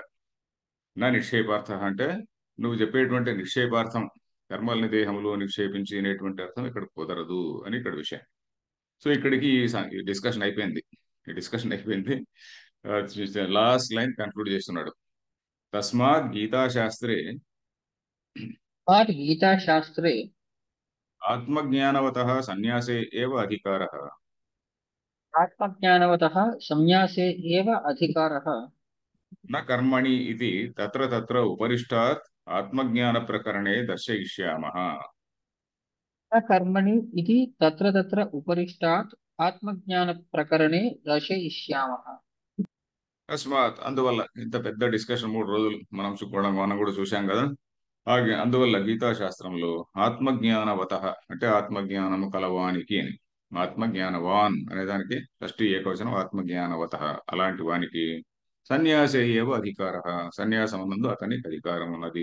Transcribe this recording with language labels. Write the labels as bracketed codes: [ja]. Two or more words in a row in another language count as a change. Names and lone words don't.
[te] నా నిక్షేపార్థ అంటే నువ్వు చెప్పేటువంటి నిక్షేపార్థం, కర్మల్ని దేహంలో నిక్షేపించి అనేటువంటి అర్థం ఇక్కడ కుదరదు అని ఇక్కడ విషయం. సో ఇక్కడికి ఈ డిస్కషన్ అయిపోయింది. ఈ డిస్కషన్ అయిపోయింది. [en] last line conclude [te] చేస్తున్నాడు. [sa] తస్మాత్ గీతాశాస్త్రే तस्मात् गीताशास्त्रे ఆత్మజ్ఞానవతః సన్యాసే ఏవ అధికారः आत्मज्ञानवतः संन्यासे एव अधिकारः న కర్మణి ఇది తత్ర తత్ర ఉపరిష్టాత్ ఆత్మజ్ఞాన ప్రకరణే దర్శయిష్యామః. न कर्मणि इति तत्र तत्र उपरिष्टात् आत्मज्ञानप्रकरणे दर्शयिष्यामः। [te] తస్మాత్ అందువల్ల ఇంత పెద్ద డిస్కషన్ 3 రోజులు మనం కూడా చూశాం కదా. అందువల్ల గీతా శాస్త్రంలో ఆత్మజ్ఞానవత అంటే ఆత్మజ్ఞానము కలవానికి అని, ఆత్మజ్ఞానవాన్ అనే దానికి ఫస్ట్ ఏకవచనం ఆత్మజ్ఞానవత, అలాంటి వానికి [sa] సన్యాసే ఏవ అధికార, [te] సన్యాసం నందు అతనికి అధికారం ఉన్నది.